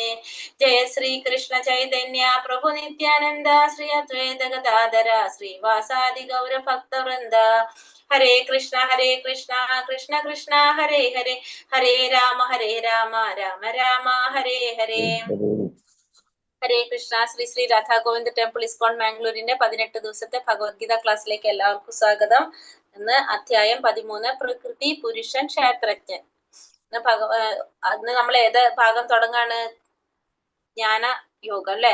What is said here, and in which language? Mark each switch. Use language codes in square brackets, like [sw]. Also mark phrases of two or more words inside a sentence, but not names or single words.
[sa] Jaya Sri Krishna Chaitanya Prabhu Nityananda Sri Advaita Gadadara Sri Vasadi Gaura Bhakta Vrinda. Hare Krishna, Krishna Krishna, Hare Hare, Hare Rama, Rama Rama, Hare Hare. ഹരേ കൃഷ്ണ. [ml] ശ്രീ ശ്രീ രാധാ ഗോവിന്ദ് ടെമ്പിൾ ഇസ്കോൺ മാംഗ്ലൂരിന്റെ 18 ദിവസത്തെ ഭഗവത്ഗീത ക്ലാസ്സിലേക്ക് എല്ലാവർക്കും സ്വാഗതം. ഇന്ന് അധ്യായം 13 പ്രകൃതി പുരുഷൻ ക്ഷേത്രജ്ഞൻ. ഇന്ന് നമ്മൾ ഏത് ഭാഗം തുടങ്ങാണ്? ജ്ഞാന യോഗം അല്ലെ.